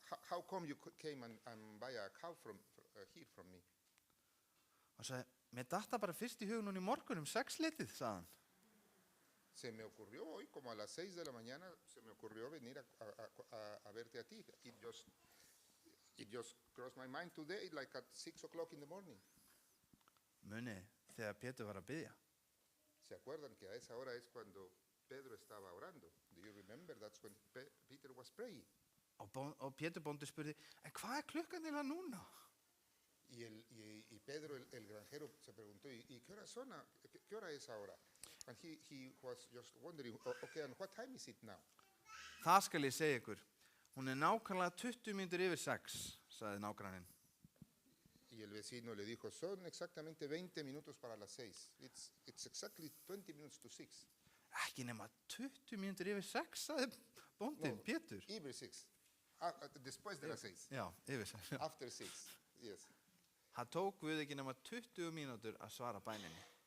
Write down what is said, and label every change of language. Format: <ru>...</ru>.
<en>How come you came and buy a cow here from me?</en> <is>Og sagði, mér datt það bara fyrst í hug núna í morgun 6 litið, sagði hann.</is> <es>Se me ocurrió hoy, como a las 6 de la mañana, se me ocurrió venir a verte a ti.</es> <en>It just crossed my mind today, like at 6 o'clock in the morning.</en> <is>Muni, þegar Pétur var að biðja.</is> <es>¿Se acuerdan que a esa hora es cuando Pedro estaba orando?</es> <en>Do you remember? That's when Peter was praying.</en> <is>Og Pétur bóndi spurði, en hvað klukkan eiginlega núna?</is> <es>Y Pedro, el granjero, se preguntó, ¿y qué hora son? ¿Qué hora es ahora?</es> <en>And he was just wondering, okay, and what time is it now?</en> <is>Það skal ég segja ykkur, hún nákvæmlega 20 mínútur yfir 6, sagði nágranninn.</is> <es>Y el vecino le dijo, son exactamente 20 minutos para las 6.</es> <en>It's exactly 20 minutes to 6.</en> <is>Ekki nema 20 mínútur yfir 6, sagði bóndinn, Pétur. Yfir 6.</is> <es>Después de las 6.</es> <is>Já, yfir 6.</is> <en>After 6, yes.</en> <is>Það tók við ekki nema 20 mínútur að svara bæninni.</is>